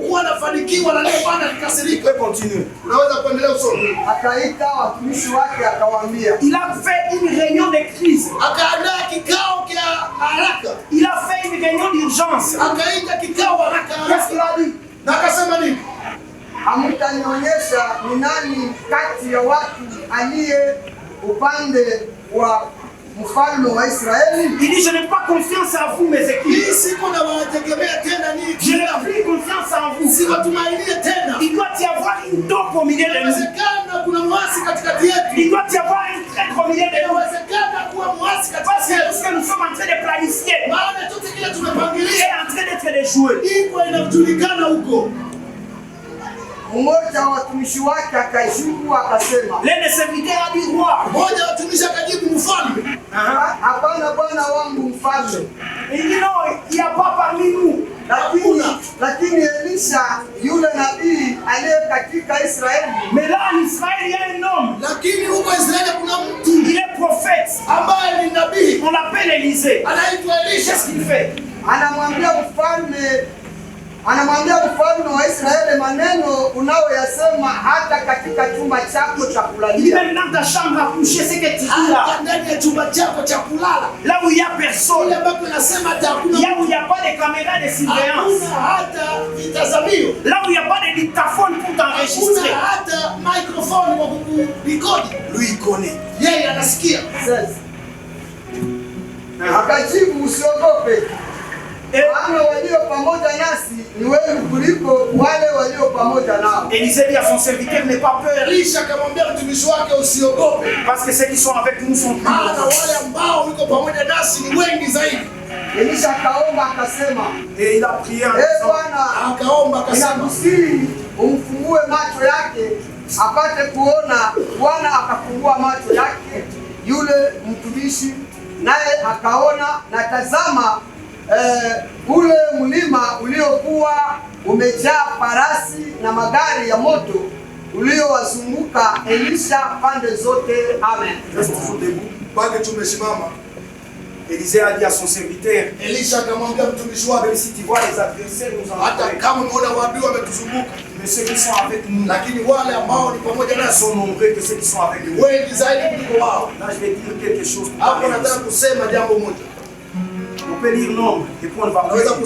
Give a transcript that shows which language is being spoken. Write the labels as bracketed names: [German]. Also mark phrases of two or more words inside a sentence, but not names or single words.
[French] Il peut continuer. Il a fait une réunion de crise. Il a fait une réunion d'urgence. Qu'est-ce qu'il a dit? [Swahili] Hamtanionyesha ni nani kati ya watu aliye upande wa mfalme wa Israeli. [French] Il dit, je n'ai pas confiance en vous, mes équipes. Je n'ai plus confiance en vous. Il doit y avoir une dope au milieu de nous. Il doit y avoir un traître au milieu de nous. Parce que tout ce que nous sommes en train de planifier est en train d'être déjoué. [Swahili] Mmoja wa watumishi wake akajibu akasema, [French] l'un de ses serviteurs a dit, roi, [Swahili] hapana bwana wangu mfalme. [French] Il dit non, il n'y a pas parmi nous. [Swahili] Lakini Elisha yule nabii aliye katika Israeli. [French] Mais là en Israël il y a un homme. Il est prophète. On l'appelle Élisée. Qu'est-ce qu'il fait? [Swahili] Anamwambia mfalme wa Israeli maneno unaoyasema hata katika chumba chako cha kulalia. [French] Même dans ta chambre à coucher, c'est que tu dis là. Là où il n'y a personne. Là où il n'y a pas de caméra de surveillance. Là où il n'y a pas de dictaphone pour t'enregistrer. Lui il connaît. [Swahili] Akajibu, usiogope. Maana walio pamoja nasi ni wengi kuliko wale walio pamoja nao. [French] Élisée dit à son serviteur, n'aie pas peur. Parce que ceux qui sont avec nous sont plus. [Swahili] Elisha akaomba akasema, [French] et il a prié en [Swahili] Bwana, ninakusihi umfungue macho yake apate kuona. Bwana akafungua macho yake yule mtumishi, naye akaona, na tazama ule mlima uliokuwa umejaa farasi na magari ya moto uliowazunguka Elisha pande zote. Amen. [French] Reste toujours debout. Élisée a dit à son serviteur, même si tu vois les adversaires nous entourent, mais ceux qui sont avec nous sont nombreux que ceux qui sont avec nous. Là je vais dire quelque chose. On peut lire Nombre et puis on va lire.